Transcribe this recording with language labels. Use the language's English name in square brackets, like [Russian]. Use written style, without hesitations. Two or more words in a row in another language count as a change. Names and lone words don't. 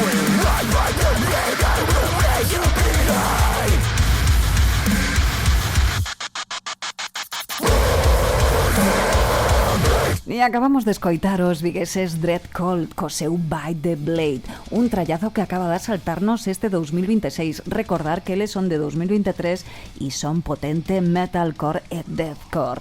[English] Right by the blade, I will make you believe. [Galician] E acabamos de escoitar os vigueses Dread Cold co seu By the Blade, un trallazo que acaba de saltarnos este 2026. Recordar que eles son de 2023 e son potente metalcore e deathcore.